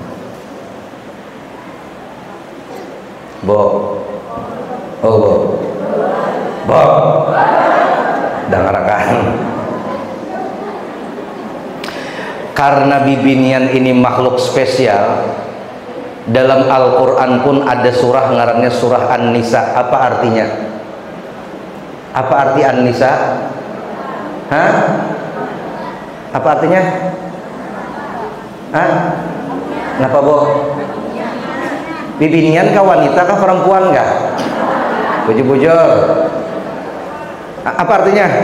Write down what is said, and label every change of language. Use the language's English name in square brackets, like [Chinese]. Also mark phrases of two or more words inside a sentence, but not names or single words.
[Banjar] Bo dangarakan. Karena bibinian ini makhluk spesial, dalam Al-Quran pun ada surah ngarannya surah An-Nisa. Apa artinya? Apa arti An-Nisa? Hah? Apa artinya? Hah? Kenapa, Bo? Bibinian kah wanita kah perempuan kah? Bujur-bujur. Apa artinya?